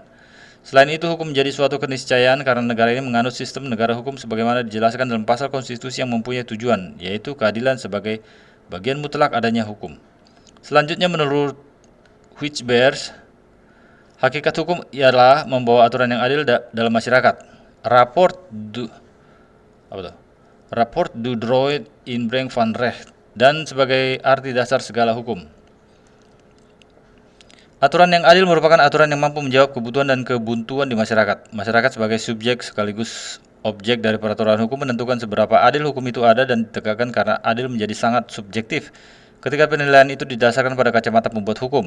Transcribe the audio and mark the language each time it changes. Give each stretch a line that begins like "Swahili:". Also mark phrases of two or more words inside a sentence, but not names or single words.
Indonesian: Selain itu, hukum menjadi suatu keniscayaan karena negara ini menganut sistem negara hukum sebagaimana dijelaskan dalam pasal konstitusi yang mempunyai tujuan, yaitu keadilan sebagai bagian mutlak adanya hukum. Selanjutnya, menurut Whitbeers, hakikat hukum ialah membawa aturan yang adil dalam masyarakat.
French: Rapport du droit
Dutch: inbreng van recht,
Indonesian: dan sebagai arti dasar segala hukum. Aturan yang adil merupakan aturan yang mampu menjawab kebutuhan dan kebuntuan di masyarakat. Masyarakat sebagai subjek sekaligus objek dari peraturan hukum menentukan seberapa adil hukum itu ada dan ditegakkan karena adil menjadi sangat subjektif ketika penilaian itu didasarkan pada kacamata pembuat hukum.